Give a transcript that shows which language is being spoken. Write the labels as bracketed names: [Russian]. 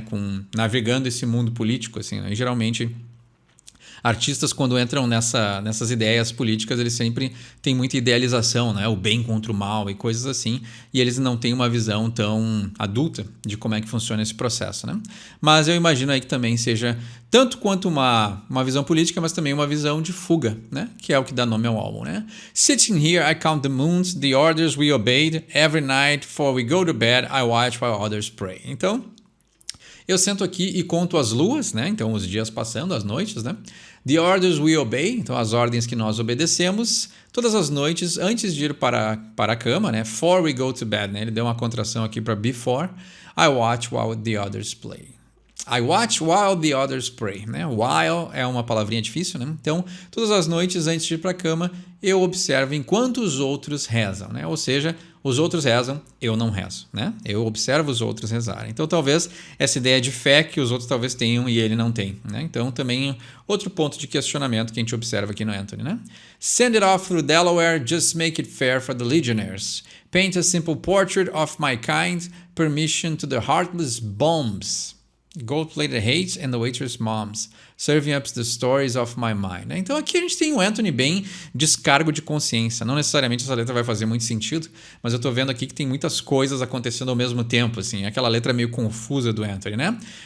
[Portuguese] Com navegando esse mundo político, assim, né? E geralmente artistas, quando entram nessas ideias políticas, eles sempre têm muita idealização, né? O bem contra o mal e coisas assim, e eles não têm uma visão tão adulta de como é que funciona esse processo, né? Mas eu imagino aí que também seja tanto quanto uma visão política, mas também uma visão de fuga, né? Que é o que dá nome ao álbum, né? [English] Sitting here, I count the moons, the orders we obeyed. Every night, before we go to bed, I watch while others pray. [Portuguese] Então, eu sento aqui e conto as luas, né? Então, os dias passando, as noites, né? [English] The orders we obey, [Portuguese] então as ordens que nós obedecemos, todas as noites antes de ir para a cama, né? [English] Before we go to bed, [Portuguese] né? Ele deu uma contração aqui para before. [English] I watch while the others play. I watch while the others pray, né? [Portuguese] While é uma palavrinha difícil, né? Então, todas as noites antes de ir para a cama, eu observo enquanto os outros rezam, né? Ou seja, os outros rezam, eu não rezo, né? Eu observo os outros rezarem. Então, talvez essa ideia de fé que os outros talvez tenham e ele não tem, né? Então, também outro ponto de questionamento que a gente observa aqui no Anthony, né? [English] Send it off through Delaware, just make it fair for the legionnaires. Paint a simple portrait of my kind, permission to the heartless bombs. Gold-plated hate and the waitress moms, serving up the stories of my mind. [Portuguese] Então aqui a gente tem o Anthony bem descargo de consciência. Não necessariamente essa letra vai fazer muito sentido, mas eu tô vendo aqui que tem muitas coisas acontecendo ao mesmo tempo, assim. Aquela letra meio confusa do Anthony, né?